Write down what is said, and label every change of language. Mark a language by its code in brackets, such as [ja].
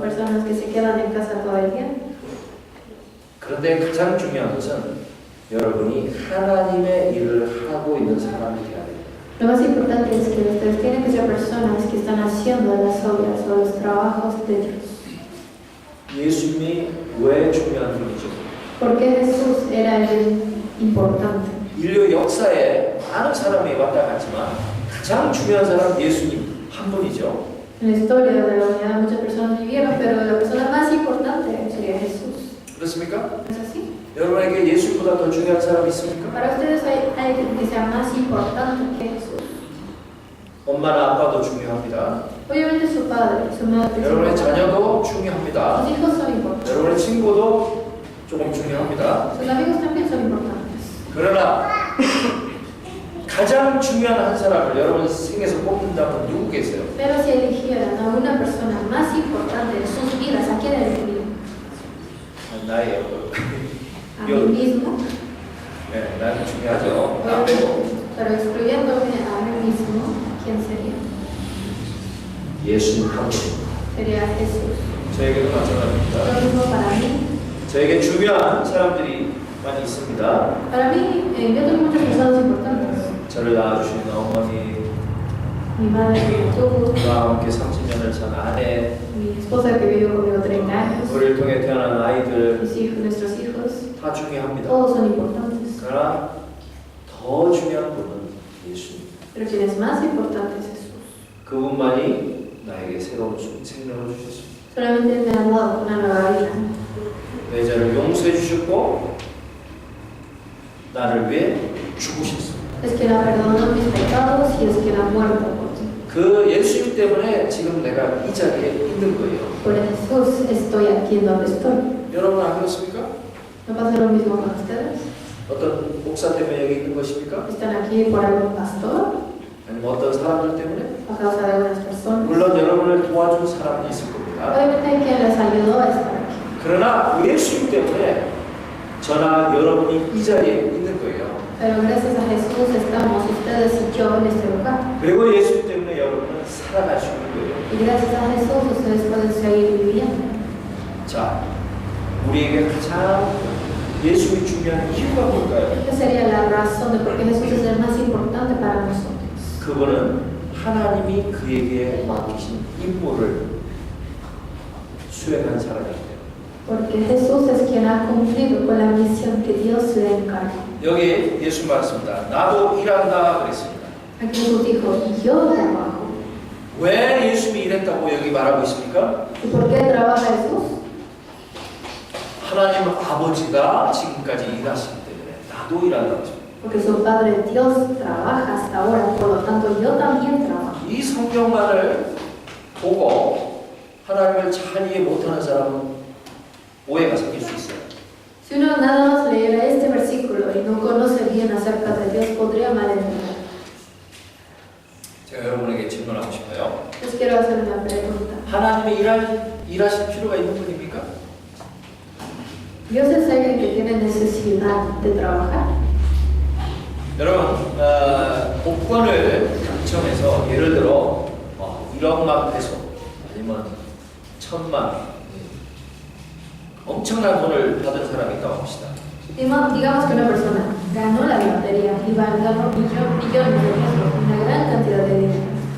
[es] ¿Personas que se quedan en casa todo el día? [ko] 그런데 가장 중요한 것은 여러분이 하나님의 일을 하고 있는 사람이 되어야 돼요. [es] Lo más importante es que ustedes tienen que ser personas que están haciendo las obras o los trabajos de Dios. [ko] 예수님이 왜 중요한 분이죠? [es] ¿Por qué Jesús era el importante? [ko] 인류 역사에 많은 사람이 왔다 갔지만 가장 중요한 사람 예수님 한 분이죠. [es] En la historia de la humanidad muchas personas vivieron, pero la persona más importante sería Jesús. [ko] 그렇습니까? [es] ¿No es así? [ko] 여러분에게 예수보다 더 중요한 사람이 있습니까? [es] Para ustedes hay alguien que sea más importante que Jesús. [ko] 엄마나 아빠도 중요합니다. [es] Obviamente su padre, su madre. [ko] 여러분의 자녀도 중요합니다. [es] Sus hijos son importantes. [ko] 여러분의 친구도 조금 중요합니다. [es] Sus amigos también son importantes. [ko] 그러나 가장 중요한 한 사람을 여러분 생에서 뽑는다면 누구 계세요? [es] Pero si eligieran a una persona más importante en sus vidas, ¿a quién elegirían? [ko] 나예요. [es] ¿A mí mismo? [ko] 네, 나는 중요하죠. 나 빼고 [es] Pero excluyéndome a mí mismo, ¿quién sería? [ko] 예수님 한 분. [es] Sería Jesús. [ko] 저에게도 [es] Lo [ko] 마찬가지입니다. [es] mismo para mí. [ko] 저에게 중요한 사람들이 많이 있습니다. [es] Para mí, yo tengo muchas personas importantes. [ko] 저를 낳아주신 어머니, [es] Mi madre que me tuvo, [ko] 저와 함께 30년을 산 아내, [es] mi esposa que vivió conmigo 30 años, [ko] 우리를 통해 태어난 아이들 [es] mis hijos, nuestros hijos, [ko] 다 중요합니다. [es] todos son importantes. [ko] 그러나 더 중요한 분은 예수님. [es] Pero quien es más importante es Jesús. [ko] 그분만이 나에게 새로운 생명을 주셨습니다. [es] Solamente me ha dado una nueva vida. [ko] 내 죄를 용서해 주셨고 나를 위해 죽으셨습니다. [es] Es quien ha perdonado mis pecados y es quien ha muerto por mí. [ko] 그 예수님 때문에 지금 내가 이 자리에 있는 거예요. [es] Por Jesús estoy aquí en donde estoy. [ko] 여러분 안 그렇습니까? [es] ¿No pasa lo mismo con ustedes? [ko] 어떤 목사 때문에 여기 있는 것입니까? [es] ¿Están aquí por algún pastor? [ko] 아니면 어떤 사람들 때문에? [es] ¿A causa de algunas personas? [ko] 물론 여러분을 도와준 사람이 있을 겁니다. [es] Obviamente hay quien les ayudó a estar aquí. [ko] 그러나 예수님 때문에 저나 여러분이 이 자리에 있는 거예요. [es] Pero gracias a Jesús estamos ustedes y yo en este lugar. [ko] 그리고 예수님 때문에 여러분은 살아갈 수 있는 거예요. [es] Y gracias a Jesús ustedes pueden seguir viviendo. [ko] 자, 우리에게 가장 예수님이 중요한 이유가 뭘까요? [es] Esa sería la razón de por qué Jesús es el más importante para nosotros. [ko] 그분은 하나님이 그에게 맡기신 임무를 수행한 사람이에요. [es] Porque Jesús es quien ha cumplido con la misión que Dios le encargó. [ko] 여기 예수 말씀입니다. 나도 일한다 그랬습니다. [es] Aquí Jesús dijo, yo trabajo. [ko] 왜 예수님이 일했다고 여기 말하고 있습니까? [es] ¿Y por qué trabaja Jesús? [ko] 하나님 아버지가 지금까지 일하시기 때문에 나도 일한다고 했습니다. [es] Porque su Padre Dios trabaja hasta ahora, por lo tanto yo también trabajo. [ko] 이 성경만을 보고 하나님을 잘 이해 못하는 사람은 오해가 생길 수 있어요. [es] Si uno nada más leyera este versículo y no conoce bien acerca de Dios, podría malentender. [ko] 제가 여러분에게 질문하고 싶어요. [es] Les quiero hacer una pregunta. [ko] 하나님이 일하실 필요가 있는 분입니까? [es] ¿Dios es alguien que tiene necesidad de trabajar? [ko] 여러분, 복권을 당첨해서 예를 들어 1억만 페소 아니면 1,000만 엄청난 돈을 받은 사람이 있다고 합시다. [es] Digamos que una persona ganó la lotería y ganó millones de pesos, una gran cantidad de dinero.